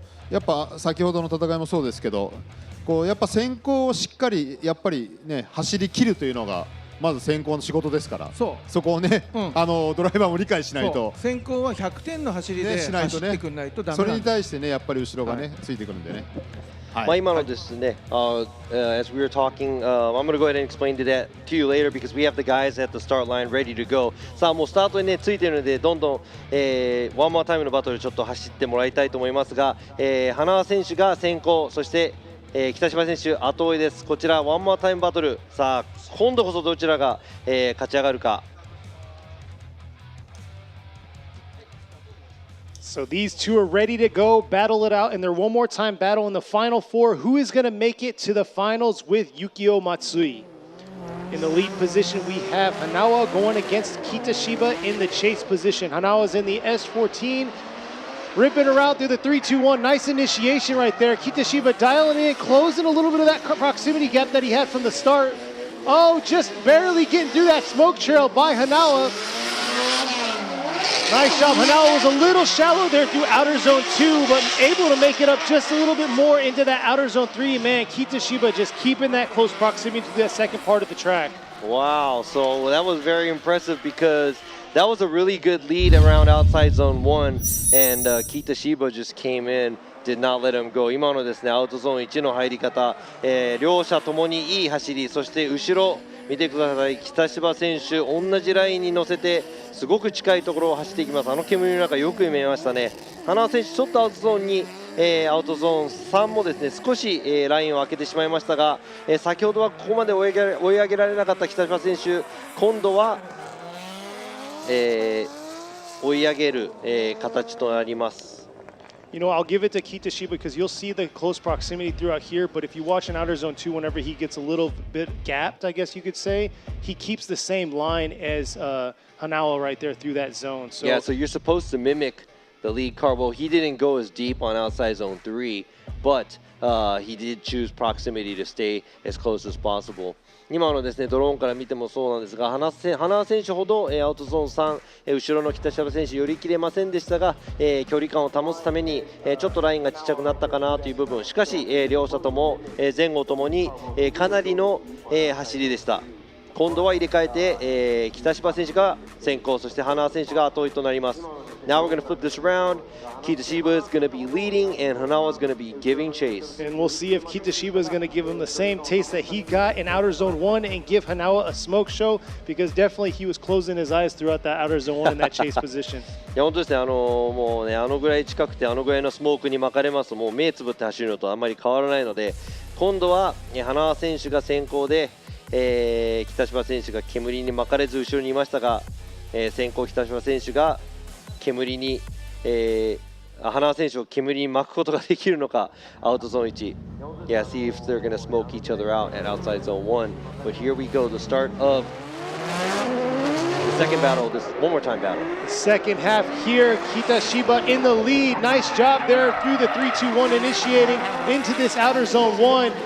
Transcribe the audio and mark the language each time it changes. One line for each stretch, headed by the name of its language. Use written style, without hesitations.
Japanese: やっぱ先ほどの戦いもそうですけど、やっぱ先行をしっかりやっぱりね走り切るというのがまず先行の仕事ですから、そこをね、ドライバーも理解しないと、先行は100点の走りで走ってくんないとダメなんです。それに対してねやっぱり後ろがね、ついてくるんでね。今のですね、
English: as we were talking, I'm going to go ahead and explain that to you later because we have the guys at the start line ready to go.
Japanese: さあもうスタートにねついているので、どんどん、ワンモアタイムのバトルちょっと走ってもらいたいと思いますが、花輪選手が先行、そして、北島選手後追いです。こちらワンモアタイムバトル、さあ今度こそどちらが、勝ち上がるか。
English: So these two are ready to go, battle it out in their one more time battle in the final four. Who is going to make it to the finals with Yukio Matsui? In the lead position, we have Hanawa going against Kitashiba in the chase position. Hanawa's in the S14, ripping her out through the 3-2-1. Nice initiation right there. Kitashiba dialing in, closing a little bit of that proximity gap that he had from the start. Oh, just barely getting through that smoke trail by Hanawa. Nice job. Hanawa was a little shallow there through outer zone 2, but able to make it up just a little bit more into that outer zone 3. Man, Kitashiba just keeping that close proximity to that second part of the track. Wow, so that was very impressive because that was a really good lead around outside zone 1, and Kitashiba just came in, did not let him go.
Japanese: 今のですね、アウトゾーン1の入り方、両者ともにいい走り、そして後ろ見てください、北芝選手同じラインに乗せてすごく近いところを走っていきます。煙の中よく見えましたね。花選手ちょっとアウトゾーンに、アウトゾーン3もですね少し、ラインを開けてしまいましたが、先ほどはここまで追い上げられなかった北島選手、今度は、追い上げる、形となります。
English: You know, I'll give it to Kitashiba because you'll see the close proximity throughout here, but if you watch in outer zone 2, whenever he gets a little bit gapped, I guess you could say, he keeps the same line as Hanawa right there through that zone. So yeah, so you're supposed to mimic the lead car. Well, he didn't go as deep on outside zone 3, but he did choose proximity to stay as close as possible.
Japanese: 今のですねドローンから見てもそうなんですが、花選手ほど、アウトゾーン3、後ろの北芝選手寄り切れませんでしたが、距離感を保つために、ちょっとラインがちっちゃくなったかなという部分、しかし、両者とも、前後ともに、かなりの、走りでした。今度は入れ替えて、北芝選手が先行、そして花選手が後追いとなります。
English: Now we're going to flip this around. Kitashiba is going to be leading, and Hanawa is going to be giving chase. And we'll see if Kitashiba is going to give him the same taste that he got in outer zone 1 and give Hanawa a smoke show, because definitely he was closing his eyes throughout that outer zone 1 in that chase position.
Japanese: いや本当ですね、もうねぐらい近くてぐらいのスモークに巻かれますともう目つぶって走るのとあんまり変わらないので、今度は花選手が先行で、北芝選手が煙に巻かれず後ろにいましたが、先行北芝選手が煙に、花選手を煙に巻くことができるのか。
English: アウトゾーン1、Yeah, see if they're gonna smoke each other out at outside zone 1. But here we go, the start of the second battle, this one more time battle. Second half here, Kitashiba in the lead. Nice job there through the 3-2-1 initiating into this outer zone 1.